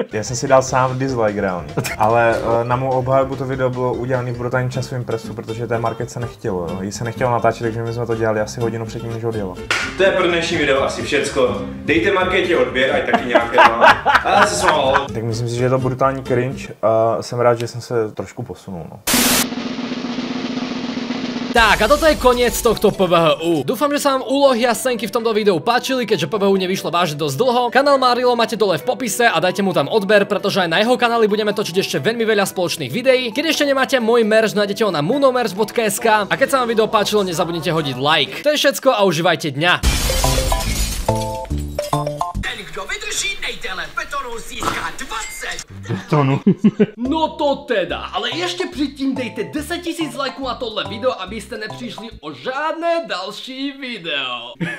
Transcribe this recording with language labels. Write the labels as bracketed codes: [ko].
[cs] Já jsem si dal sám dislike reálně, ale na mou obhajobu to video bylo udělané v brutálním časovém presu, protože té market se nechtělo, jo. Jí se nechtělo natáčet, takže my jsme to dělali asi hodinu předtím, než odjelo. To je pro dnešní video asi všecko. Dejte marketě odběr, ať taky nějaké má. Ale se smálo. Tak myslím si, že je to brutální cringe a jsem rád, že jsem se trošku posunul, no. [sk] Tak, a toto je koniec tohto PVHU. Dúfam, že sa vám úlohy a scénky v tomto videu páčili, keďže PVHU nevyšlo vážne dosť dlho. Kanál Marilo máte dole v popise a dajte mu tam odber, pretože aj na jeho kanáli budeme točiť ešte veľmi veľa spoločných videí. Keď ešte nemáte môj merch, nájdete ho na moonomerch.sk a keď sa vám video páčilo, nezabudnite hodiť like. To je všetko a užívajte dňa. [cs] Ten, kdo vydrží nejdéle betonu, získá 20. No to teda, [sk] ale ešte predtým [cs] dejte 10 000 lajků na tohle video, aby ste nepřišli o žádné další video.